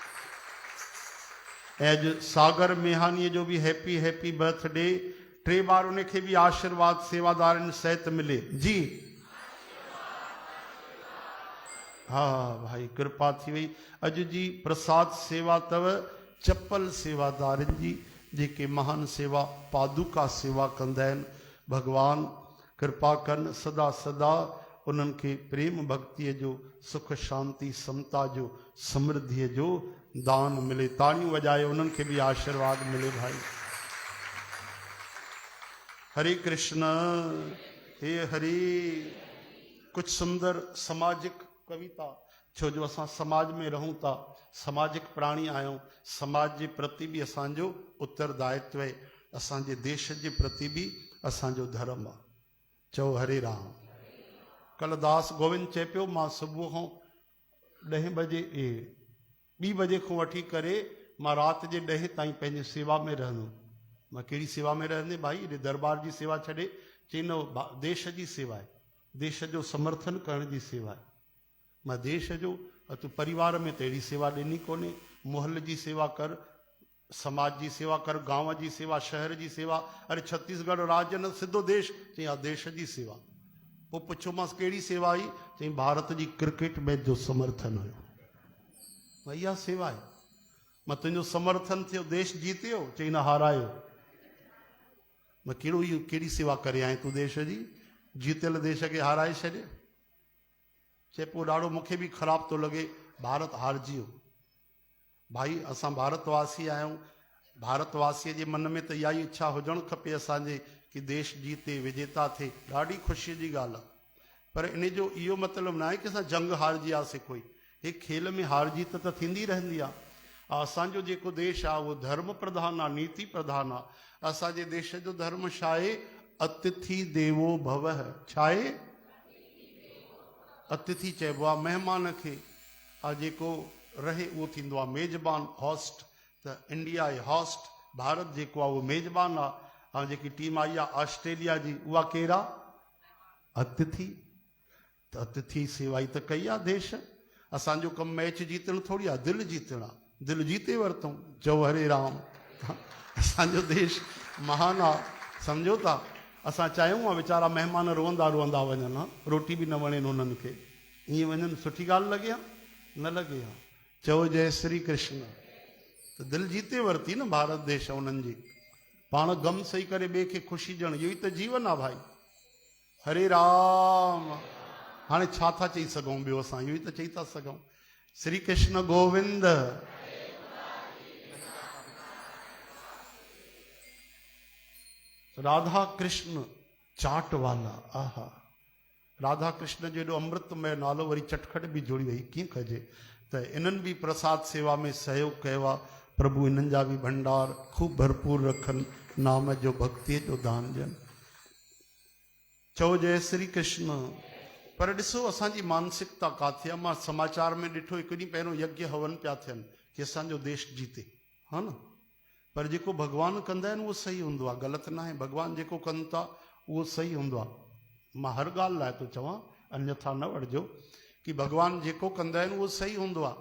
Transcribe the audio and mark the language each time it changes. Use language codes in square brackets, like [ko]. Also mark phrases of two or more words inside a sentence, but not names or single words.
[sd] अज सागर मेहानी जो भी [en] happy happy birthday, [sd] 3 बार उनखे भी आशीर्वाद सेवादारन सहित मिले जी। हाँ भाई, कृपा थी वही। अज जी प्रसाद सेवा तव चप्पल सेवादारन जी, जेके महान सेवा पादुका सेवा कंदा आहिनि। भगवान कृपा कन, सदा सदा उन्हनि खे प्रेम भक्तिअ जो, सुख शांति समता जो, समृद्धिअ जो दान मिले। ताड़ियूं वॼाए उन्हनि खे बि आशीर्वाद मिले भाई। हरे कृष्ण हे हरे। कुछ सुंदर सामाजिक कविता, छो जो असां समाज में रहूं था, सामाजिक प्राणी आहियूं। समाज जे प्रति भी असांजो उत्तरदायित्व आहे, असांजे देश जे प्रति भी असांजो धर्म आहे। चओ हरे राम। कल दास गोविंद चए पियो, मां सुबुह खां 10 बजे 2 बजे खां वठी करे मां राति जे 10 ताईं पंहिंजी सेवा में रहंदुमि। मां कहिड़ी सेवा में रहंदे भाई? हेॾे दरबार जी सेवा छॾे, चई न देश जी सेवा आहे, देश जो समर्थन करण जी सेवा आहे। मां देश जो, तूं परिवार में त अहिड़ी सेवा ॾिनी कोन्हे। मुहल जी सेवा कर, समाज जी सेवा कर, गांव जी सेवा, शहर जी सेवा। अरे छत्तीसगढ़ राज्य न सिधो देश, चई हा देश जी सेवा। पोइ पुछोमांसि कहिड़ी सेवा आई? चई भारत जी [en] cricket match [sd] जो समर्थन हुयो। भाई इहा सेवा आहे। मां तुंहिंजो समर्थन थियो, देश जीतियो, चई न हारायो। मां कहिड़ो इहो कहिड़ी सेवा करे आहीं तूं देश जी? जीतियल देश खे हाराए छॾे। चए पोइ ॾाढो मूंखे बि ख़राबु थो लॻे, भारत हारजी वियो। भाई असां भारतवासी आहियूं, भारतवासीअ जे मन में त इहा ई इच्छा हुजणु खपे असांजे कि देश जीते, विजेता थिए। ॾाढी ख़ुशीअ जी ॻाल्हि आहे। पर इन जो इहो मतिलबु न आहे कि असां जंग हारजी वियासीं। कोई हे खेल में हार जीत त थींदी रहंदी आहे। असांजो जेको देश आहे उहो धर्म प्रधान आहे, नीति प्रधान आहे। असांजे देश जो धर्म छा आहे? [sa] अतिथि देवो भवः। [sd] छा आहे? अतिथि चइबो आहे महिमान खे, जेको रहे उहो थींदो आहे मेज़बान, होस्ट। त इंडिया आहे होस्ट, भारत जेको आहे उहो मेज़बान आहे। ऐं जेकी टीम आई आहे ऑस्ट्रेलिया जी, उहा केरु आहे? अतिथि। त अतिथि सेवा ई त कई आहे देश। असांजो कमु मैच जीतणु थोरी आहे, दिलि जीतणु आहे। दिलि जीते वरितऊं। चओ हरे राम। असांजो देश महान आहे, सम्झो था। असां चाहियूं आहे वीचारा महिमान रोअंदा रोअंदा वञनि, हा रोटी बि न वणेनि उन्हनि खे, ईअं वञनि, सुठी ॻाल्हि लॻे हा? न लॻे हा। चओ जय श्री कृष्ण। त दिलि जीते वरिती न भारत देश उन्हनि जी। पाण गम सही करे ॿिए खे ख़ुशी ॾियणु, इहो ई त जीवन आहे भाई। हरे राम। हाणे छा था चई सघूं ॿियो? असां इहो ई त चई था सघूं, श्री कृष्ण गोविंद। राधा कृष्ण चाट वाला, आहा राधा कृष्ण जो एॾो अमृतमय नालो वरी चटखट बि जोड़ी वई, कीअं कजे। त इन्हनि बि प्रसाद सेवा में सहयोग कयो आहे। प्रभु इन्हनि जा बि भंडार खूब भरपूर रखनि, नाम जो भक्तीअ जो दान ॾियनि। चओ जय श्री कृष्ण। पर ॾिसो असांजी मानसिकता काथे आहे। मां समाचार में ॾिठो हिकु ॾींहुं पहिरियों यज्ञ हवन पिया थियनि कि असांजो देश जीते, हा न। पर जेको भॻवानु कंदा आहिनि उहो सही हूंदो आहे, ग़लति न आहे। भॻवानु जेको कनि था उहो सही हूंदो आहे। मां हर ॻाल्हि लाइ थो चवां, अन्यथा न वठिजो, कि भॻवानु जेको कंदा आहिनि उहो सही हूंदो आहे।